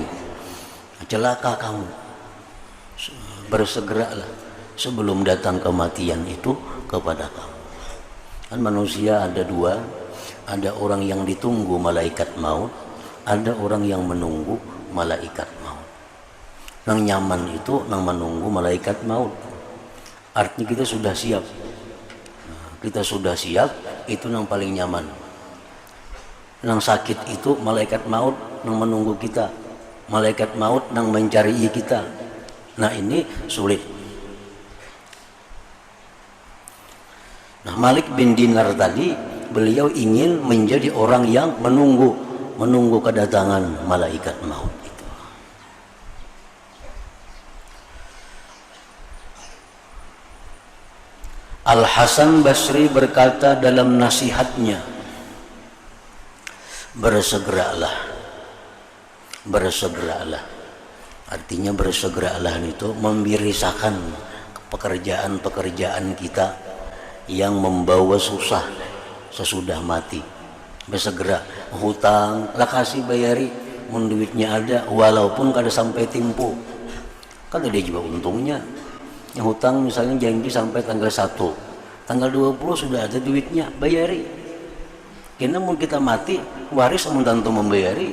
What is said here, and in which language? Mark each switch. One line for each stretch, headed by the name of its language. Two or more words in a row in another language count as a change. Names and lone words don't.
Indonesian: Celaka kamu, bersegeralah sebelum datang kematian itu kepada kamu. Kan manusia ada dua, ada orang yang ditunggu malaikat maut, ada orang yang menunggu malaikat maut.
Banjar: Nang nyaman itu nang menunggu malaikat maut. Artinya kita sudah siap. Kita sudah siap, itu nang paling nyaman. Nang sakit itu malaikat maut nang menunggu kita. Malaikat maut nang mencari kita. Nah, ini sulit. Nah,
Indonesian: Malik bin Dinar tadi beliau ingin menjadi orang yang menunggu kedatangan malaikat maut. Al-Hasan Basri berkata dalam nasihatnya, bersegeralah. Artinya bersegeralah itu membirisakan pekerjaan-pekerjaan kita yang membawa susah sesudah mati. Bersegera,
Banjar: hutang lah kasih bayari, mun duitnya ada, walaupun kada sampai timpu.
Indonesian: Kan ada juga untungnya. Yang hutang misalnya janji sampai tanggal 1, tanggal 20 sudah ada duitnya, bayari.
Banjar: Karena mau kita mati, waris amun tentu membayari.